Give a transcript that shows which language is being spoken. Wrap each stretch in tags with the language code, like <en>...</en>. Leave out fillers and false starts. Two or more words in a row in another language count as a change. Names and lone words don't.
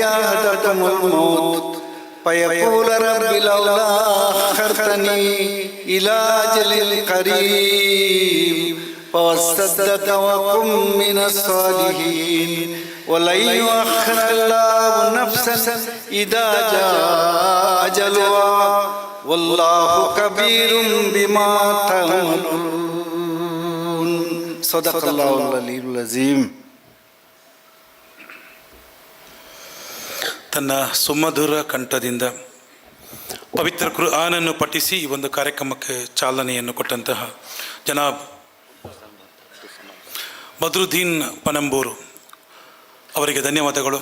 <ar>أحدكم الموت فيقول رب لولا أخرتني إلى أجل قريب فأصدق وأكن من الصالحين ولن يؤخر الله نفسا إذا جاء أجلها والله خبير بما تعملون. صدق الله العلي العظيم.</ar> <kn>ತನ್ನ ಸುಮಧುರ ಕಂಠದಿಂದ ಪವಿತ್ರ ಕುರ್ಆನನ್ನು ಪಠಿಸಿ ಈ ಒಂದು ಕಾರ್ಯಕ್ರಮಕ್ಕೆ ಚಾಲನೆಯನ್ನು ಕೊಟ್ಟಂತಹ ಜನಾಬ್ ಬದ್ರುದ್ದೀನ್ ಪನಂಬೂರು ಅವರಿಗೆ ಧನ್ಯವಾದಗಳು.</kn>